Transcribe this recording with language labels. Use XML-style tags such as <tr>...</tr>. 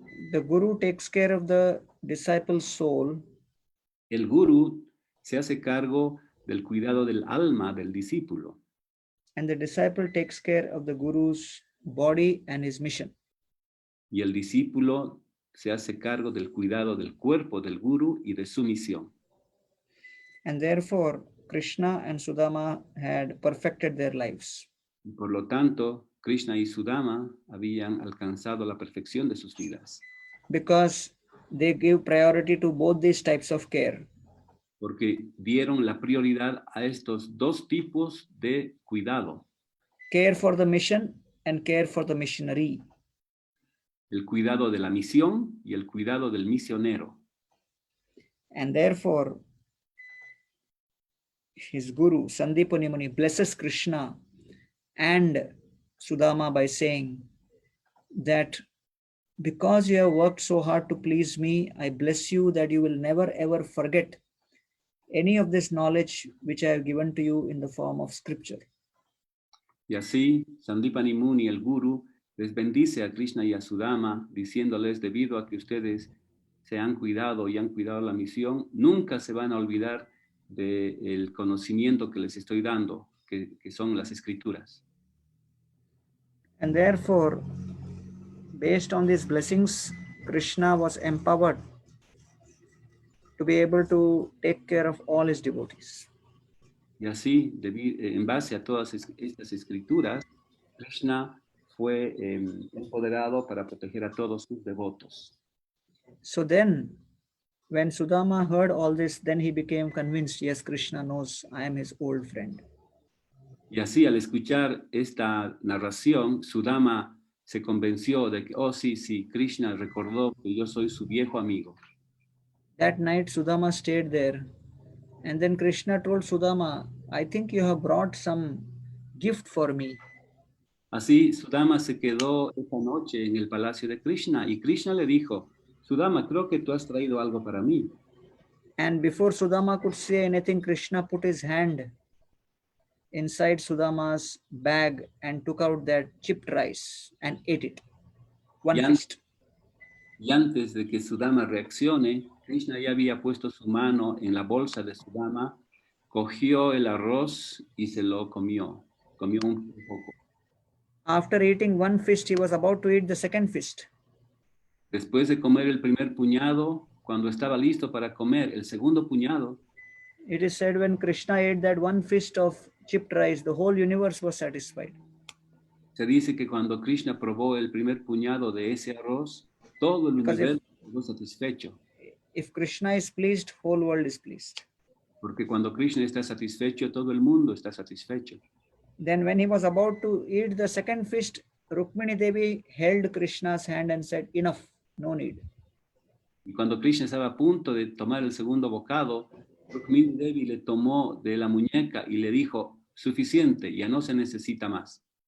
<en>The Guru takes care of the disciple's soul,</en> <es>El Guru se hace cargo del cuidado del alma del discípulo</es> <en>and the disciple takes care of the Guru's body and his mission.</en> <es>y el discípulo se hace cargo del cuidado del cuerpo del Guru y de su misión.</es> <en>And therefore, Krishna and Sudama had perfected their lives.</en> <es>Y por lo tanto, Krishna y Sudama habían alcanzado la perfección de sus vidas,</es> <en>Because they give priority to both these types of care.</en> <es>porque dieron la prioridad a estos dos tipos de cuidado,</es> <en>Care for the mission and care for the missionary.</en> <es>el cuidado de la misión y el cuidado del misionero.</es> <en>And therefore, his Guru, Sandipani Muni, blesses Krishna and Sudama by saying that because you have worked so hard to please me, I bless you that you will never ever forget any of this knowledge which I have given to you in the form of scripture.</en> <es>Y así, Sandipani Muni, el Guru, les bendice a Krishna y a Sudama, diciéndoles, debido a que ustedes se han cuidado y han cuidado la misión, nunca se van a olvidar del conocimiento que les estoy dando, que son las escrituras.</es> <en>And therefore, based on these blessings, Krishna was empowered to be able to take care of all his devotees.</en> <es>Y así, en base a todas estas escrituras, Krishna fue empoderado para proteger a todos sus devotos.</es> <en>So then, when Sudama heard all this, then he became convinced, yes, Krishna knows I am his old friend.</en> <es>Y así, al escuchar esta narración, Sudama se convenció de que, oh sí, sí, Krishna recordó que yo soy su viejo amigo.</es> <en>That night, Sudama stayed there. And then Krishna told Sudama, I think you have brought some gift for me.</en> <es>Así, Sudama se quedó esa noche en el palacio de Krishna y Krishna le dijo, Sudama, creo que tú has traído algo para mí.</es> <en>And before Sudama could say anything, Krishna put his hand inside Sudama's bag and took out that chipped rice and ate it. One fist.</en> <es>Y antes de que Sudama reaccione, Krishna ya había puesto su mano en la bolsa de Sudama, cogió el arroz y se lo comió un poco.</es> <en>After eating one fist, he was about to eat the second fist.</en> <es>Después de comer el primer puñado, cuando estaba listo para comer el segundo puñado,</es> <en>It is said when Krishna ate that one fist of chipped rice, the whole universe was satisfied.</en> <es>Se dice que cuando Krishna probó el primer puñado de ese arroz, todo el</es> <en>Because</en> <es>universo quedó satisfecho.</es> <en>if Krishna is pleased, whole world is pleased.</en> <es>Porque cuando Krishna está satisfecho, todo el mundo está satisfecho.</es> <en>Then when he was about to eat the second feast, Rukmini Devi held Krishna's hand and said, enough, no need.</en> <es>Y cuando Krishna estaba a punto de tomar el segundo bocado, Rukmini Devi le tomó de la muñeca y le dijo, suficiente, ya no se necesita más.</es>